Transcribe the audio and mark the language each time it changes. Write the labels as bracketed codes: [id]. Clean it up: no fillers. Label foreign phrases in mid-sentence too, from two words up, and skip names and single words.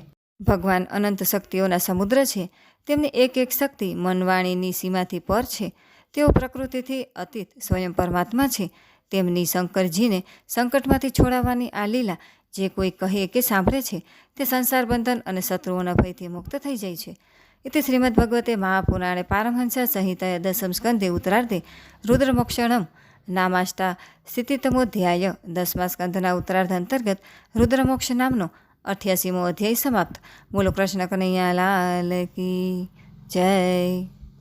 [gu] ભગવાન અનંત શક્તિઓના સમુદ્ર છે. તેમની એક એક શક્તિ મનવાણીની સીમાથી પર છે. તેઓ પ્રકૃતિથી અતીત સ્વયં પરમાત્મા છે. તેમની શંકરજીને સંકટમાંથી છોડાવવાની આ લીલા જે કોઈ કહે કે સાંભળે છે તે સંસાર બંધન અને શત્રુઓના ભયથી મુક્ત થઈ જાય છે. [sa] इति श्रीमद्भगवते महापुराणे पारमहंस संहिताया दशम स्कंधे उत्तरार्धे रुद्रमोक्षणम नामाष्टा स्थितितमोध्याय [gu] 10મા સ્કંધના ઉત્તરાર્ધ અંતર્ગત રુદ્રમોક્ષ નામનો 88મો અધ્યાય સમાપ્ત। [hi] बोलो कृष्ण कन्हैया लाल की जय।